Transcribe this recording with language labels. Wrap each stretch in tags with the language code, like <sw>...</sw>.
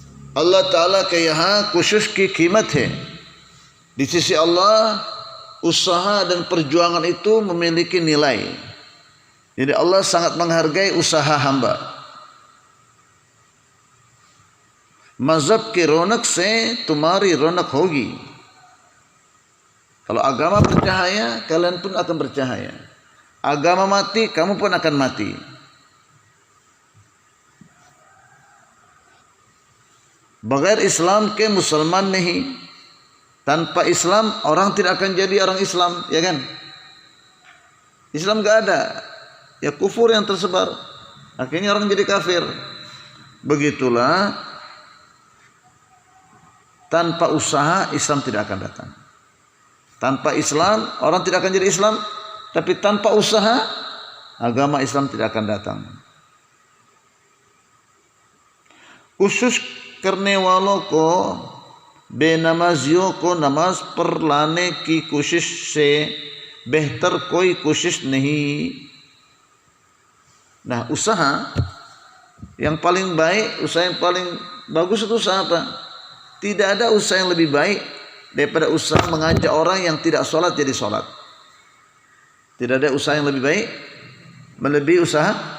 <hi>Allah Ta'ala के यहाँ कुशिश की कीमत है.</hi> <id>Di sisi Allah usaha dan perjuangan itu memiliki nilai. Jadi Allah sangat menghargai usaha hamba.</id> <hi>Mazhab की रौनक से तुम्हारी रौनक होगी.</hi> <id>Kalau agama bercahaya, kalian pun akan bercahaya. Agama mati, kamu pun akan mati.</id> <hi>Bagair Islam ke Musalman nahi.</hi> <id>Tanpa Islam orang tidak akan jadi orang Islam, ya kan? Islam enggak ada, ya kufur yang tersebar. Akhirnya orang jadi kafir. Begitulah, tanpa usaha Islam tidak akan datang. Tanpa Islam orang tidak akan jadi Islam, tapi tanpa usaha agama Islam tidak akan datang.</id> <hi>Khusus करने वालों को बेनमाजियों को नमाज पर लाने की कोशिश से बेहतर कोई कोशिश नहीं.</hi> <id>Nah, usaha yang paling baik, usaha yang paling bagus itu usaha apa? Tidak ada usaha yang lebih baik daripada usaha mengajak orang yang tidak sholat jadi sholat. Tidak ada usaha yang lebih baik melebihi usaha.</id>